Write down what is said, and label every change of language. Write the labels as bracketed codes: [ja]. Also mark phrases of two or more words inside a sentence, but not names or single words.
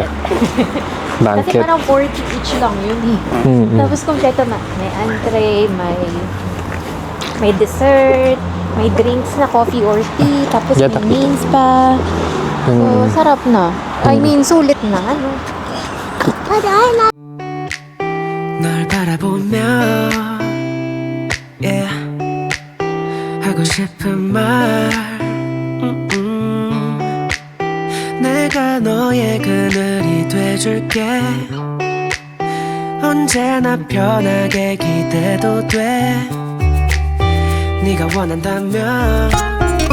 [tl] Kasi Banquet. parang 40 each lang yun eh. Tapos kompleto na. May entree, may dessert, may drinks na [en] coffee or tea, [tl] tapos Yata. may mains pa. So, sarap na. [en] I mean, [tl] sulit na. Ano? [ko] 널 바라보며 yeah. 하고 싶은 말 내가 너의 그늘이 돼줄게 언제나 편하게 기대도 돼 네가 원한다면